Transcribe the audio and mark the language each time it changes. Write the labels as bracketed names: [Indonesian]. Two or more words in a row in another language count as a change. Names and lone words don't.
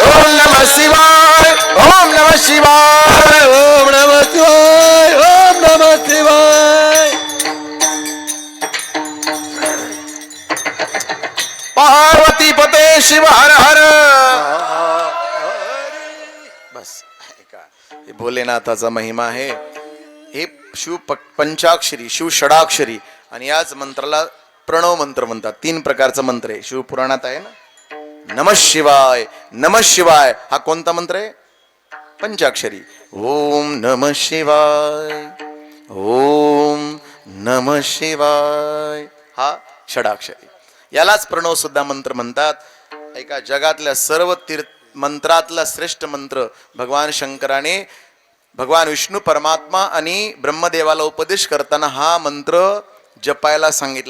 [Sanskrit] ओम नमः शिवाय, ओम नमः शिवाय. ओम नमः शिवाय, ओम नमः शिवाय. पार्वती पते शिव हर हर. [Marathi] बस ऐका, हे भोलेनाथाचा महिमा आहे. हे शिव पंचाक्षरी, शिव षडाक्षरी, आणि याच मंत्राला प्रणव मंत्र म्हणतात. 3 प्रकारचा मंत्र आहे, शिवपुराणात आहे ना. [Sanskrit] नमः शिवाय, नमः शिवाय [Marathi] हा कोणता मंत्र आहे? पंचाक्षरी. [Sanskrit] ओम नमः शिवाय, ओम नमः शिवाय [Marathi] हा षडाक्षरी. यालाच प्रणव सुद्धा मंत्र म्हणतात. ऐका, जगातल्या सर्व मंत्रातला श्रेष्ठ मंत्र भगवान शंकराने भगवान विष्णू परमात्मा आणि ब्रह्मदेवाला उपदेश करताना हा मंत्र जपायला सांगितला.